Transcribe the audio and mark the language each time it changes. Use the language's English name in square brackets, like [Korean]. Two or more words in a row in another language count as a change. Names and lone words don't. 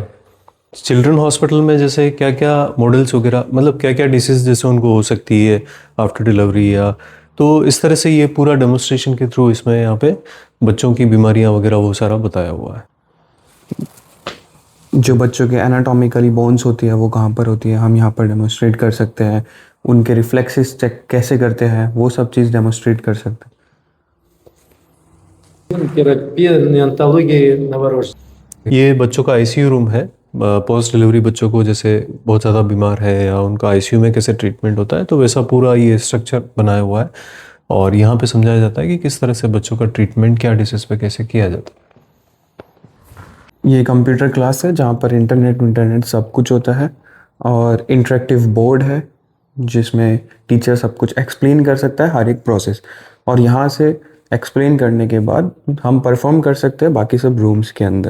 [Hindi] चिल्ड्रन हॉस्पिटल में जैसे क्या क्या मॉडल्स वगैरह, मतलब क्या क्या डिसीज जैसे उनको हो सकती है [English] after delivery, [Hindi] या तो इस तरह से ये पूरा डेमोन्स्ट्रेशन के थ्रू इसमें यहाँ पे बच्चों की बीमारियाँ वगैरह वो सारा बताया हुआ है। जो बच्चों के [English] anatomically bones [Hindi] होती है वो कहाँ पर होती है, हम यहाँ पर डेमोन्स्ट्रेट कर सकते हैं। उनके रिफ्लेक्सेस चेक कैसे करते हैं, वो सब चीज़ डेमोन्स्ट्रेट कर सकते [Russian] Терапия неонтологии новорожденных. [Hindi] ये बच्चों का [English] ICU room [Hindi] है। [English] post delivery [Hindi] बच्चों को जैसे बहुत ज़्यादा बीमार है या उनका आईसीयू में कैसे ट्रीटमेंट होता है, तो वैसा पूरा ये स्ट्रक्चर बनाया हुआ है। और यहाँ पे समझाया जाता है कि किस तरह से बच्चों का ट्रीटमेंट क्या डिसीज पे कैसे किया जाता है। ये [English] computer class [Hindi] है जहाँ पर इंटरनेट सब कुछ होता है, और [English] interactive board [Hindi] है जिसमें टीचर सब कुछ एक्सप्लेन कर सकता है हर एक प्रोसेस, और यहाँ से एक्सप्लेन करने के बाद हम परफॉर्म कर सकते हैं बाकी सब रूम्स के अंदर।